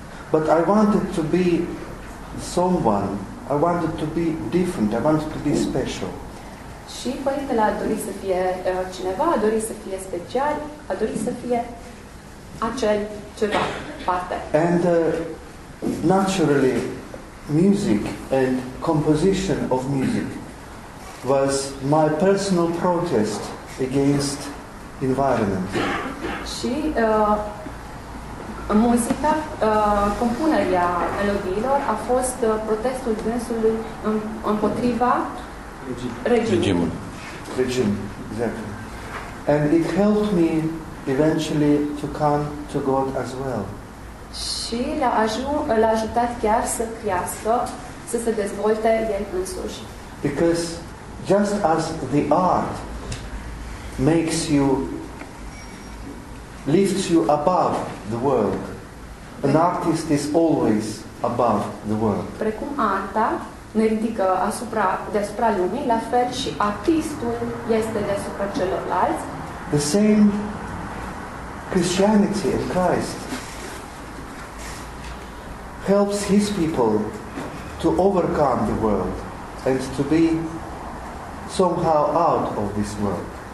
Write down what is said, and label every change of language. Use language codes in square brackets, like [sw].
[en] But I wanted to be someone. I wanted to be different. I wanted to be special. [ro] Și Părintele a dorit să fie cineva, a dorit să fie special, a dorit să fie acel ceva, parte. [en] And naturally, music and composition of music was my personal protest against environment. [ro] Și muzica, compunerea melodiilor a fost protestul dânsului împotriva regimului. [en] Regime, exactly. And it helped me eventually to come to God as well. [ro] Și l-a ajutat chiar să crească, să se dezvolte el însuși. [en] Because just as the art makes you, lifts you above the world, an artist is always above the world. [ro] Precum arta ne ridică deasupra lumii, la fel și artistul este deasupra celorlalți. [en] The same Christianity in Christ helps His people to overcome the world and to be somehow out of this world.